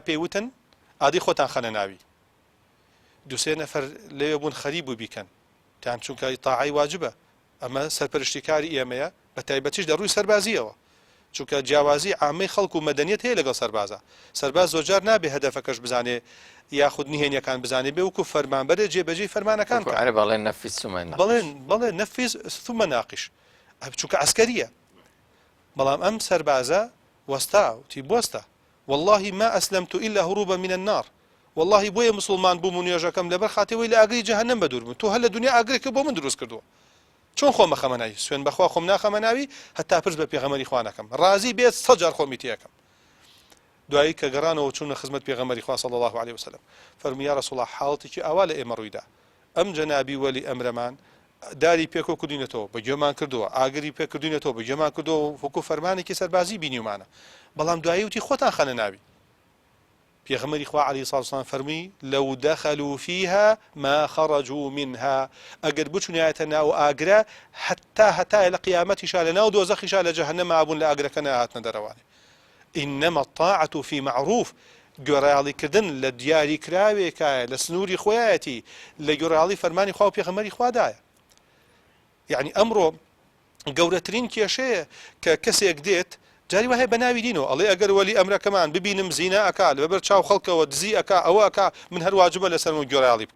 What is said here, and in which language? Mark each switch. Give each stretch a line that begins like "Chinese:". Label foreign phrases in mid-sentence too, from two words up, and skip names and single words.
Central Kurdish: پێی وتن ئادی خۆتان خەنە ناوی دووسێ نەفەر لێوێ بوون خەریب و بیکەن تان چونکە ئیطاعەی واجبە ئەمە سەرپەرشتیکاری ئێمەیە بە تایبەتیش دەڕووی سەربازیەوە چونکە جیاوازی عامەی خەڵک و مەدەنیەت هەیە لەگەڵ سەربازە سەرباز زۆرجار نابێ هەدەفەکەش بزانێ یاخود نهێنیەکان بزانێ بێ وەکو فەرمانبەرێ جێبەجێی فەرمانەکان بەڵێ
Arabic: نەفیز ثم ناقش
Central Kurdish: چونکە عسکەریە بەڵام ئەم سەربازە وەستا وتی بوەستە
Arabic: والله ما أسلمت إلا هروبا من النار والله
Central Kurdish: بۆیە مسلمان بووم و نوێژەکەم لەبەر خاتەوەی لە ئاگری جەهەنەم بەدوور بووم تۆ هەر لە دنیا ئاگرێکە بۆ من دروست کردووە چۆن خۆمە خەمەناوی سوێن بەخوا خۆم ناخەمەناوی هەتا پرس بە پێغەمبەری خوا نەکەم ڕازی بێت 100 جار خۆمی تێکەم دوایی کە گەڕانەوە چوونە خزمەت پێغەمبەری خوا
Arabic: صلی الله عليه وسلم
Central Kurdish: فەرمووی
Arabic: یا رسول الله
Central Kurdish: حاڵەتێکی ئاوا لە ئێمە ڕوویدا ئەم جەنابی وەلی ئەمرەمان داری پێکۆ کردوینەتەوە بە گوێمان کردووە ئاگری پێکردوینەتەوە بە گوێمان کردەوە وەکو فەرمانێکی سەربازی بینیومانە بەڵام دوایی وتی خۆتان خەنە ناوی پێغەمبەری خوا
Arabic: عەلەیهی سڵاتو وسەلام
Central Kurdish: فەرمووی
Arabic: لەو دەخەلوا فیها ما خەرەجوا منها
Central Kurdish: ئەگەر بچونایەتە ناو ئاگرە هەتا لە قیامەتیشا لە ناو دۆزەخیشا لە جەهەنەم ئابوون لە ئاگرەکە نەهاتنە دەرەوانێ
Arabic: إنما الطاعة في معروف
Central Kurdish: گوێڕایاڵیکردن لە دیاری کراوێکایە لە سنووری خۆیەتی لە گوێڕایاڵی فەرمانی خوا و پێغەمبەری خوادایە یعنی ئەمڕۆ گەورەترین کێشەیە کە کەسێک دێت جاری وهەیە بە ناوی دینەوە ئەڵێ ئەگەر وەلی ئەمرەکەمان ببینم زینا ئەکا لەبەر چاو خەڵکەوە دزی ئەکا ئەوە ئەکا من هەر واجبە لەسەرم گوێڕایاڵی بکەم